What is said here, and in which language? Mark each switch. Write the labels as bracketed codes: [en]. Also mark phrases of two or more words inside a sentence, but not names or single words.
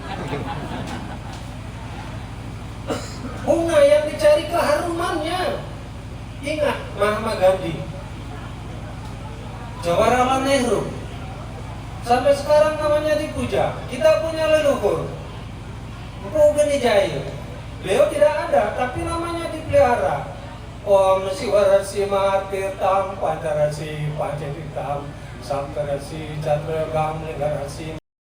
[id] Bunga yang dicari keharumannya. Ingat Mahatma Gandhi, Jawaharlal Nehru, sampai sekarang namanya dipuja. Kita punya leluhur Rukmini Jaya, beliau tidak ada, tapi namanya dipelihara. [sa] Om Siwarasi Martirtam Pancarasi Pancatirtam Samtarasi Catragam Negarasi.